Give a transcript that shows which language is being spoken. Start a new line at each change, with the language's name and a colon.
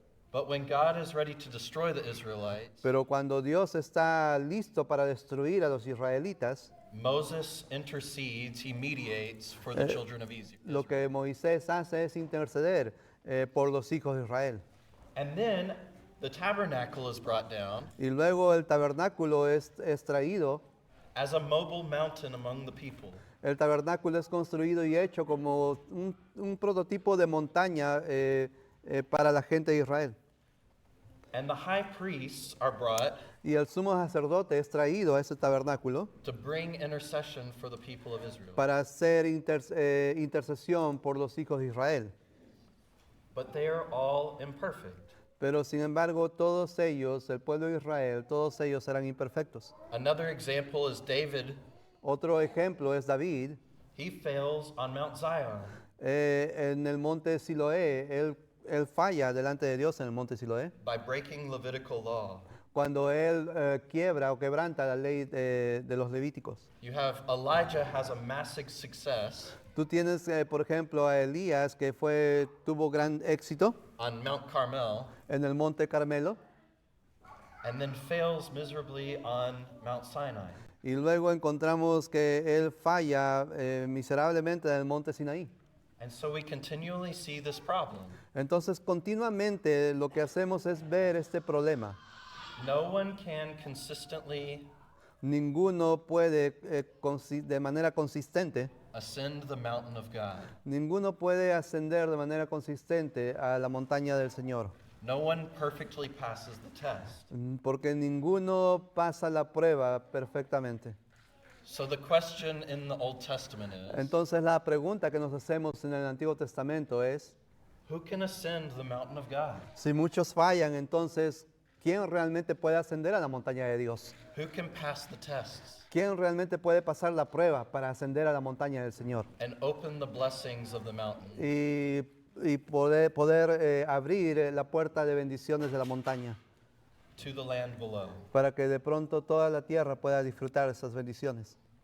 English: But when God is ready to destroy the Israelites,
Spanish: Pero cuando Dios está listo para destruir a los israelitas,
English: Moses intercedes, he mediates for the children of Israel.
Spanish: lo que Moisés hace es interceder por los hijos de Israel.
English: And then the tabernacle is brought down
Spanish: Y luego el tabernáculo es traído.
English: as a mobile mountain among the people.
Spanish: El tabernáculo es construido y hecho como un prototipo de montaña para la gente de Israel.
English: And the high priests are brought
Spanish: Y el sumo sacerdote es traído a ese tabernáculo
English: to bring intercession for the people of Israel.
Spanish: para hacer intercesión por los hijos de Israel.
English: But they are all imperfect.
Spanish: Pero sin embargo, todos ellos, el pueblo de Israel, todos ellos eran imperfectos.
English: Another example is David.
Spanish: Otro ejemplo es David.
English: He fails on Mount Zion.
Spanish: En el monte Siloé, él falla delante de Dios en el monte Siloé.
English: By breaking Levitical law.
Spanish: Cuando él quiebra o quebranta la ley de los levíticos.
English: You have Elijah has a massive success
Spanish: Tú tienes, por ejemplo, a Elías que tuvo gran éxito
English: on Mount Carmel
Spanish: en el monte Carmelo
English: and then fails miserably on Mount Sinai.
Spanish: y luego encontramos que él falla miserablemente en el monte Sinaí.
English: And so we continually see this problem.
Spanish: Entonces, continuamente lo que hacemos es ver este problema.
English: No one can consistently
Spanish: Ninguno puede, de manera consistente,
English: ascend the mountain of God.
Spanish: ninguno puede ascender de manera consistente a la montaña del Señor.
English: No one perfectly passes the test.
Spanish: Porque ninguno pasa la prueba perfectamente.
English: So the question in the Old Testament is,
Spanish: Entonces la pregunta que nos hacemos en el Antiguo Testamento es,
English: who can ascend the mountain of God?
Spanish: si muchos fallan, entonces, ¿quién realmente puede ascender a la montaña de Dios?
English: Who can pass the tests
Spanish: ¿Quién realmente puede pasar la prueba para ascender a la montaña del Señor?
English: and open the blessings of the mountain?
Spanish: Y poder abrir la puerta de bendiciones de la montaña,
English: To the land below.
Spanish: para que de pronto toda la tierra pueda disfrutar esas bendiciones.